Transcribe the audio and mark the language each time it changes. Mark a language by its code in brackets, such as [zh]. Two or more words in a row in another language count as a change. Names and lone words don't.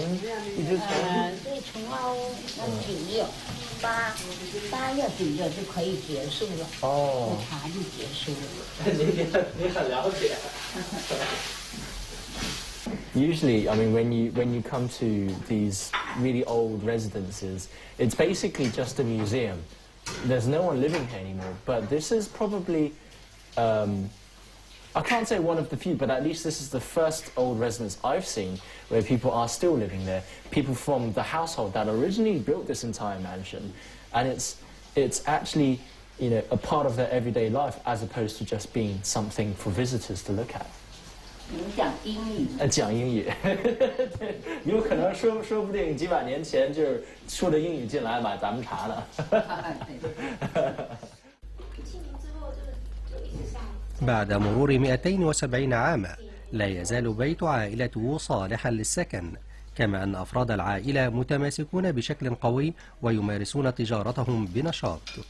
[zh] 对，从9月、8月底的就可以结束了。哦，茶就结束了。你很了解。 [en] Usually, I mean, when you come to these really old residences, it's basically just a museum. There's no one living here anymore. But this is probably, I can't say one of the few, but at least this is the first old residence I've seen where people are still living there. People from the household that originally built this entire mansion, and it's actually, you know, a part of their everyday life as opposed to just being something for visitors to look at. [zh] 讲英语，讲英语，有可能说不定几百年前就是说着英语进来买咱们茶呢。 [ar] بعد مرور 270 عاما، لا يزال بيت عائلته صالحا للسكن، كما أن أفراد العائلة متماسكون بشكل قوي ويمارسون تجارتهم بنشاط.